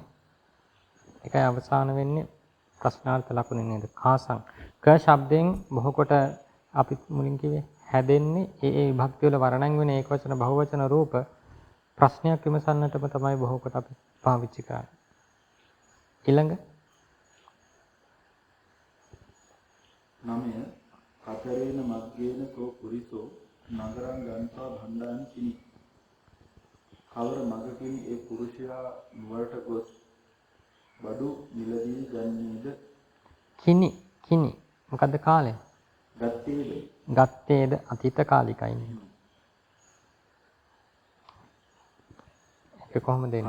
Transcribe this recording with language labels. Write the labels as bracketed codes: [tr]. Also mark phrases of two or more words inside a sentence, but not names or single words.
[si] ඒකයි අවසාන වෙන්නේ ප්‍රශ්නාර්ථ ලකුණේ නේද? කාසං. ක ශබ්දයෙන් බොහෝ කොට අපි මුලින් කිව්වේ හැදෙන්නේ ඒ විභක්ති වල වර්ණන් වෙන ඒකවචන බහුවචන රූප ප්‍රශ්නයක් විමසන්නටම තමයි බොහෝ කොට අපි පාවිච්චි කරන්නේ. ඊළඟ [pi] 9 කතරේන මග්ගේන සෝ පුරිසෝ නගරං ගන්තා භණ්ඩානි කිනි. [si] කවර මගකින් ඒ පුරුෂයා නුවරට ගොස් බඩු මිලදී ගන්නේද? කිනි මොකද්ද කාලය? ගත්තේද අතීත කාලිකයි. ඒක කොහොමද එන්නේ?